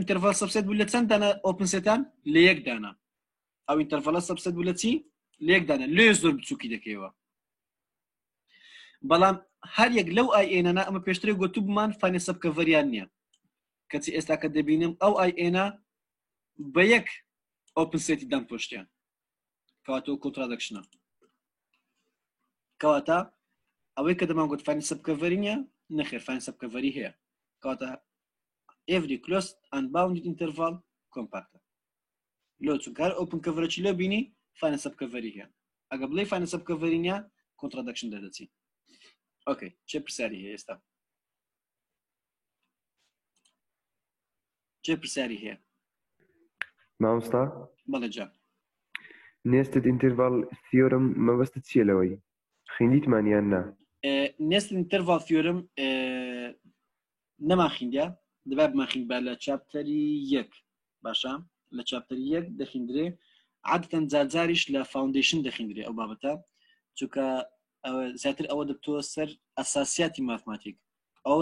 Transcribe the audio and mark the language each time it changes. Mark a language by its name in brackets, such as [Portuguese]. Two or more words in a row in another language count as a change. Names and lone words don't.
[Central Kurdish] ئینتەرڤەڵ سەبسەت بوو لە چەند دانە [English] open sets [Central Kurdish] لە یەک دانە ئەو ئینتەرڤەڵە سەبسەت بوو لە چی لە یەک دانە لێ زۆر بچووکی دەکەیەوە بەڵام هەر یەک لەو ئای ئێنەنا ئەمە پێشترێ گوتو بمان [English] finite subcover [Central Kurdish] نییە کەچی ئێستا کە دەبینم ئەو ئای ئێنە بە یەک [English] open set [Central Kurdish] دام پۆشتیان کەواتە کۆنترادەکشنە کەواتە ئەوەی کە دەمان گوت [English] finite subcover [Central Kurdish] نییە نەخێر [English] finite subcover [Central Kurdish] هەیە کەواتە [English] every closed and bounded interval compact [Central Kurdish] لۆ چونکە هەر [English] open cover [Central Kurdish] لێ بینی [English] finite subcover [Central Kurdish] هەیە ئەگە بڵێ [English] finite subcover [Central Kurdish] نییە کۆنترادەکشن دەدەچی اوكي چه پرسیاری هەیە ئێستا چه پرسیاری هەیە مامۆستا بەڵێ جان [English] nested interval theorem [Central Kurdish] مەبەستت چییە لەوەی خوێندیتمان یان نا [English] nested interval theorem [Central Kurdish] نەمان خوێندیا دەبای بمان خوێندبا لە چاپتەری 1 باشە لە چاپتەری 1 دەخوێندرێ عادەتەن جارجاریش لە فاوندیشن دەخوێندرێ ئەو بابەتە چونکە زیاتر ئەوە دەبتووە سەر ئەساسیاتی ماتماتیک ئەوە